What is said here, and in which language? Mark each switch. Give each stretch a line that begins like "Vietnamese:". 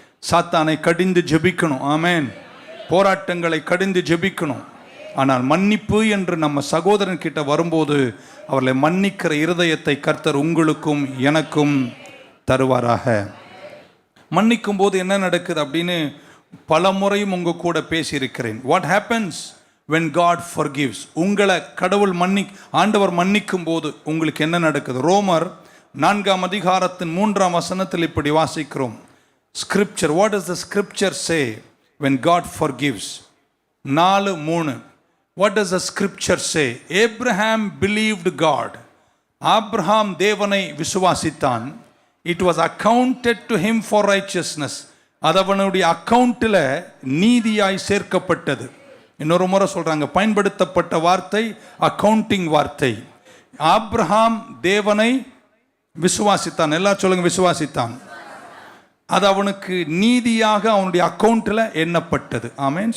Tamil: சாத்தானை கடிந்து ஜெபிக்கணும். ஆமென். போராட்டங்களை கடிந்து ஜெபிக்கணும். ஆனால் மன்னிப்பு என்று நம்ம சகோதரன் கிட்ட வரும்போது அவர்களை மன்னிக்கிற இருதயத்தை கர்த்தர் உங்களுக்கும் எனக்கும் தருவாராக. மன்னிக்கும் போது என்ன நடக்குது அப்படின்னு பல முறையும் உங்க கூட பேசியிருக்கிறேன்.
English: What happens when God forgives?
Tamil: உங்களை கடவுள் ஆண்டவர் மன்னிக்கும் போது உங்களுக்கு என்ன நடக்குது? ரோமர் 4ஆம் அதிகாரத்தின் 3ஆம் வசனத்தில் இப்படி வாசிக்கிறோம்.
English: Scripture, what does the scripture say when God forgives? 4:3. What does the scripture say? Abraham believed God.
Tamil: Abraham தேவனை விசுவாசித்தான்.
English: It was accounted to him for righteousness.
Tamil: அது அவனுடைய அக்கவுண்டில் நீதியாய் சேர்க்கப்பட்டது. இன்னொரு முறை சொல்றாங்க, பயன்படுத்தப்பட்ட வார்த்தை அக்கவுண்டிங் வார்த்தை. ஆபிரகாம் தேவனை விசுவாசித்தான். எல்லாம் சொல்லுங்க, விசுவாசித்தான். அது அவனுக்கு நீதியாக அவனுடைய அக்கவுண்டில் எண்ணப்பட்டது. ஆமென்.